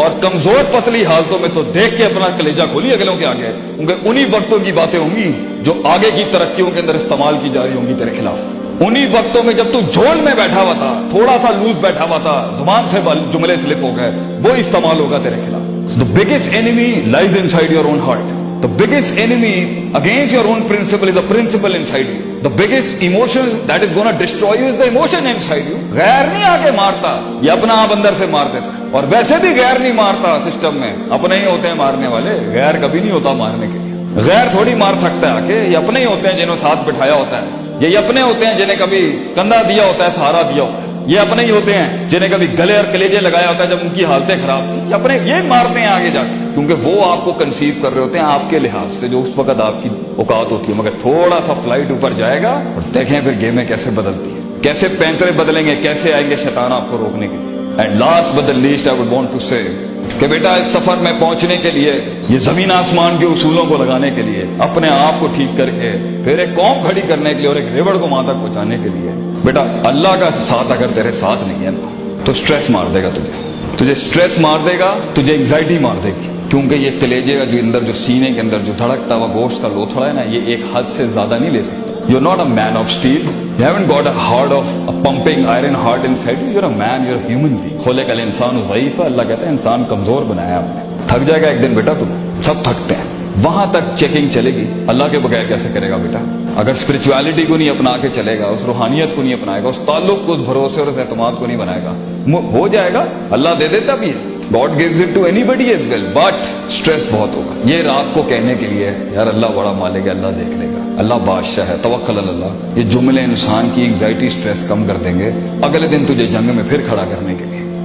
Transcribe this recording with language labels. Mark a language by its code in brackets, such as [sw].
[ur] اور کمزور پتلی حالتوں میں تو دیکھ کے اپنا کلیجہ کھولی اگلوں کے آگے. کیونکہ انہی وقتوں کی باتیں ہوں گی جو آگے کی ترقیوں کے اندر استعمال کی جا رہی ہوں گی تیرے خلاف. انہی وقتوں میں جب تو جھول میں بیٹھا ہوا تھا, تھوڑا سا لوز بیٹھا ہوا تھا, زبان سے جملے سلپ ہو گئے, وہ استعمال ہوگا تیرے خلاف. [en] The biggest enemy lies inside your own heart. The biggest enemy against your own principle is the principle inside you. The biggest emotion that is going to destroy you is the emotion inside you. [ur] غیر نہیں آ کے مارتا, یہ اپنا آپ اندر سے مار دیتا. اور ویسے بھی غیر نہیں مارتا سسٹم میں, اپنے ہی ہوتے ہیں مارنے والے. غیر کبھی نہیں ہوتا مارنے کے لیے. غیر تھوڑی مار سکتا ہے آ کے. یہ اپنے ہی ہوتے ہیں جنہوں ساتھ بٹھایا ہوتا ہے. یہ اپنے ہوتے ہیں جنہیں کبھی کندھا دیا ہوتا ہے, سہارا دیا ہوتا ہے. یہ اپنے ہی ہوتے ہیں جنہیں کبھی گلے اور کلیجے لگایا ہوتا ہے جب ان کی حالتیں خراب تھی. یہ اپنے یہ مارتے ہیں آگے جا کے, کیونکہ وہ آپ کو کنسیو کر رہے ہوتے ہیں آپ کے لحاظ سے جو اس وقت آپ کی اوقات ہوتی ہے. مگر تھوڑا سا فلائٹ اوپر جائے گا اور دیکھیں پھر گیمیں کیسے بدلتی ہیں, کیسے پینترے بدلیں گے, کیسے آئیں گے شیطان آپ کو روکنے کے لیے. [en] and last but the least I would want to say [ur] کہ بیٹا اس سفر میں پہنچنے کے لیے, یہ زمین آسمان کے اصولوں کو لگانے کے لیے, اپنے آپ کو ٹھیک کر کے پھر ایک قوم کھڑی کرنے کے لیے اور ایک ریوڑ کو وہاں تک پہنچانے کے لیے, بیٹا اللہ کا ساتھ اگر تیرے ساتھ نہیں ہے تو سٹریس مار دے گا تجھے سٹریس مار دے گا, تجھے انگزائٹی مار دے گی. کیونکہ یہ کلیجے کا جو اندر جو سینے کے اندر جو دھڑکتا ہوا گوشت کا لوتھڑا ہے نا, یہ ایک حد سے زیادہ نہیں لے سکتا. [en] You're not a man of steel. You haven't got a heart of a pumping iron heart inside you. You're a man, you're a human being. [ar] خلق الانسان ضعیف. [ur] اللہ کہتا ہے انسان کمزور بنایا آپ نے. تھک جائے گا ایک دن بیٹا, تم سب تھکتے ہیں. وہاں تک چیکنگ چلے گی. اللہ کے بغیر کیسے کرے گا بیٹا؟ اگر اسپرچویلٹی کو نہیں اپنا کے چلے گا, اس روحانیت کو نہیں اپنائے گا, اس تعلق کو, اس بھروسے اور اس اعتماد کو نہیں بنائے گا, ہو جائے گا. اللہ دے دیتا بھی ہے. [en] God gives it to anybody as well, but stress [ur] بہت ہوگا. یہ رات کو کہنے کے لیے یار اللہ بڑا مالک ہے, اللہ دیکھ لے گا, اللہ بادشاہ ہے, توکل اللہ. یہ جملے انسان کی انگزائٹی, سٹریس کم کر دیں گے اگلے دن تجھے جنگ میں پھر کھڑا کرنے کے لیے.